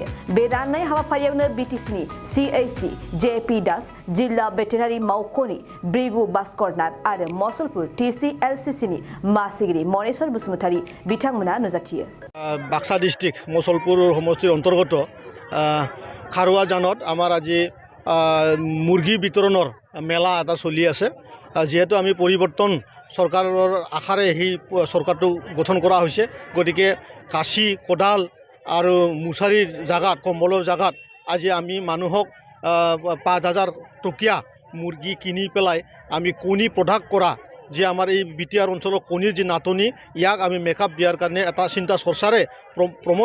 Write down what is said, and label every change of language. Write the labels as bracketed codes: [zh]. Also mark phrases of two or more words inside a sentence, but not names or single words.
[brx] बे राननाय हाबाफारियावनो बिटिसिनि CHD JP दास जिल्ला भेटेनारि मावख'नि ब्रिगु भास्करनाथ आरो मसलपुर TCLCCनि मासिगिरि मनेश्वर बसुमतारी बिथांमोना नुजाथियो। [as] বাক্সা ডিষ্ট্ৰিক্ট মছলপুৰ সমষ্টিৰ অন্তৰ্গত খাৰুৱা জানত আমাৰ আজি মুৰ্গী বিতৰণৰ मेला এটা চলি আছে যেহেতু আমি পৰিৱৰ্তন চৰকাৰৰ আশাৰে এই চৰকাৰটো গঠন কৰা হৈছে গতিকে কাশী কোদাল আৰু মুছাৰীৰ জাগাত কম্বলৰ জাগাত আজি আমি মানুহক 5,000 টকীয়া মুৰ্গী কিনি পেলাই আমি কণী প্ৰডাক্ট কৰা যে আমাৰ এই বিটিআৰ অঞ্চলৰ কণীৰ যে নাটনি ইয়াক আমি মেকআপ দিয়াৰ কাৰণে এটা চিন্তা চৰ্চাৰে প্ৰমোদ